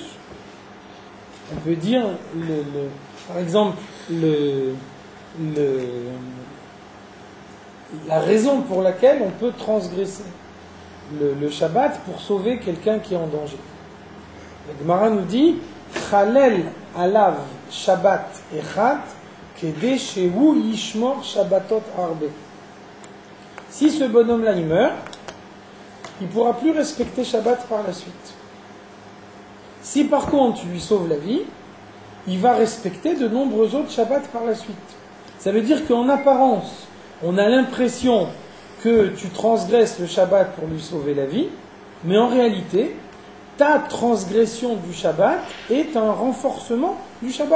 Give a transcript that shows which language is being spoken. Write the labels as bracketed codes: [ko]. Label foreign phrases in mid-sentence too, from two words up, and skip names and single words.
[fr] On peut dire, par exemple, la raison pour laquelle on peut transgresser le Shabbat pour sauver quelqu'un qui est en danger. Le Gemara nous dit [he] חלל עליו שבת אחת כדי שהוא ישמור שבתות הרבה. [fr] Si ce bonhomme-là il meurt, il ne pourra plus respecter Shabbat par la suite. Si par contre tu lui sauves la vie, il va respecter de nombreux autres Shabbats par la suite. Ça veut dire qu'en apparence, on a l'impression que tu transgresses le Shabbat pour lui sauver la vie, mais en réalité, ta transgression du Shabbat est un renforcement du Shabbat.